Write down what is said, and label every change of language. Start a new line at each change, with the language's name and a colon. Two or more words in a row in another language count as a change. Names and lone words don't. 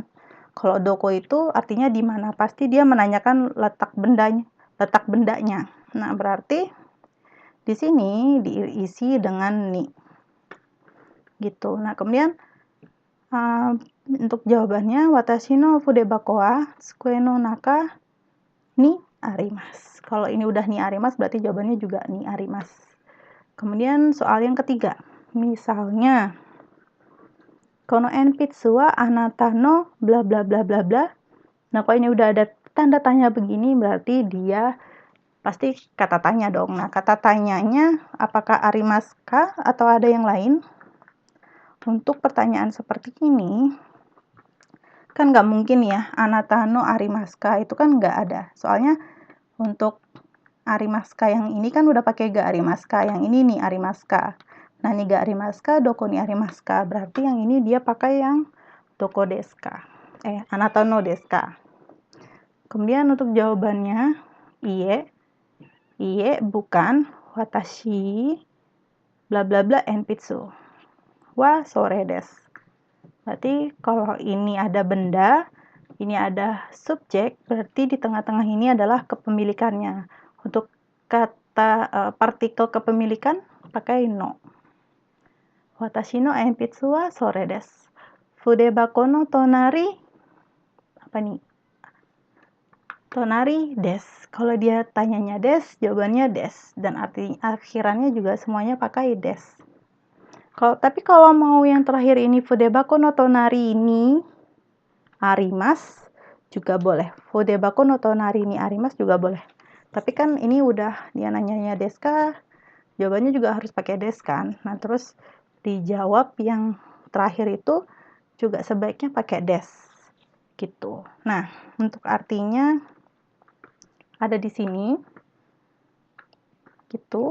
Indonesian: Kalau doko itu artinya di mana, pasti dia menanyakan letak bendanya. Nah, berarti di sini diisi dengan ni. Gitu. Nah, kemudian untuk jawabannya
Japanese: 私の筆箱は机の中にあります.
Indonesian: Kalau ini udah
Japanese: にあります
Indonesian: berarti jawabannya juga
Japanese: にあります.
Indonesian: Kemudian soal yang ketiga. Misalnya,
Japanese: この鉛筆はあなたの bla bla bla bla bla.
Indonesian: Nah, kalau ini udah ada tanda tanya begini berarti dia pasti kata tanya dong. Nah, kata tanyanya apakah
Japanese: ありますか
Indonesian: atau ada yang lain? Untuk pertanyaan seperti ini kan nggak mungkin ya
Japanese: あなたのありますか
Indonesian: itu kan nggak ada. Soalnya untuk
Japanese: ありますか
Indonesian: yang ini kan udah pakai
Japanese: がありますか,
Indonesian: yang ini nih
Japanese: ありますか.
Indonesian: Nah, ini
Japanese: がありますか、どこにありますか.
Indonesian: Berarti yang ini dia pakai yang
Japanese: どこですか. あなたのですか.
Indonesian: Kemudian untuk jawabannya
Japanese: iye bukan watashi bla bla bla 鉛筆はそれです.
Indonesian: Berarti kalau ini ada benda, ini ada subjek, berarti di tengah-tengah ini adalah kepemilikannya. Untuk kata partikel kepemilikan pakai no.
Japanese: 私の鉛筆はそれです. 筆箱の隣
Indonesian: apa nih?
Japanese: 隣です.
Indonesian: Kalau dia tanyanya desu, jawabannya desu, dan akhirannya juga semuanya pakai desu. Tapi kalau mau yang terakhir ini
Japanese: 筆箱の隣
Indonesian: ini arimasu juga boleh.
Japanese: 筆箱の隣にあります
Indonesian: juga boleh. Tapi kan ini udah dia nanyanya
Japanese: ですか,
Indonesian: jawabannya juga harus pakai desu kan. Nah, terus dijawab yang terakhir itu juga sebaiknya pakai des gitu. Nah, untuk artinya ada di sini gitu.